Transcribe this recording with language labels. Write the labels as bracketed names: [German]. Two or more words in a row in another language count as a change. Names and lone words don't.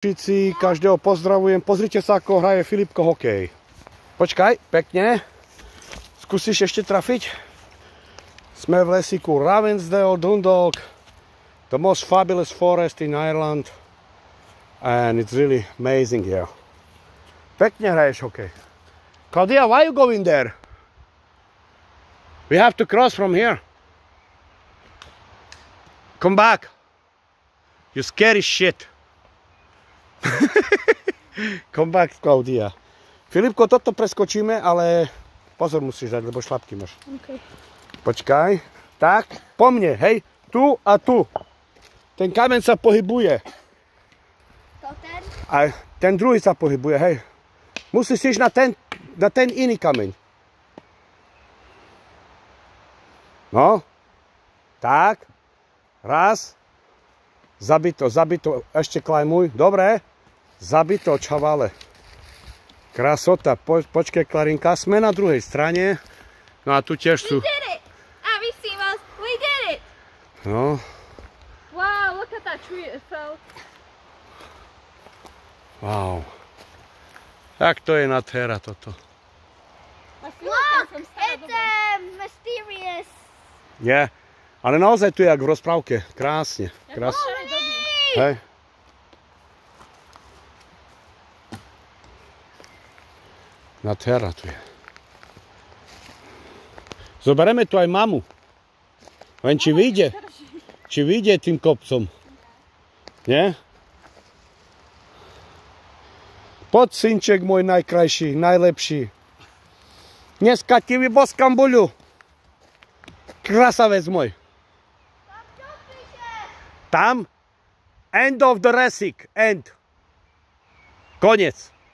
[Slovak] Každého pozdravujem. Pozrite sa, ako hraje Filipko hokej. Počkaj, pekne. Skúsiš ešte trafiť? Sme v lesíku Ravensdale, Dundalk. [English] The most fabulous forest in Ireland. And it's really amazing here. [Slovak] Pekne hraješ hokej. [English] Claudia, why you going there? We have to cross from here. Come back. You scary shit. Come back, Claudia. [Slovak] Filipko, toto preskočíme, ale pozor musíš dať, lebo šlapky máš. Okay. Počkaj. Tak, po mne, hej. Tu a tu. Ten kameň sa pohybuje. To ten? A ten druhý sa pohybuje, hej. Musíš ísť na ten iný kameň. No. Tak. Raz. Zabito. Ešte klajmuj. Dobre. Zabito, čavale. Krasota. Počkej, Klarinka. Sme na druhej strane. No a tu tiež sú... [English] We did it! Abby Simos, we did it! [Slovak] No. [English] Wow, look at that tree. It fell. [Slovak] Wow. Tak to je nádhera toto. [English] Look! It's mysterious. [Slovak] Je. Ale naozaj tu je jak v rozprávke. Krásne. Krásne. Hej. Nádhera tu je. Zoberieme tu aj mamu. Len či vyjde tým kopcom. Nie? Poď, synček môj najkrajší, najlepší. Dneska ti vyboskam buľu. Krasavec môj. Tam? [English] End of the recipe. End. [Slovak] Koniec.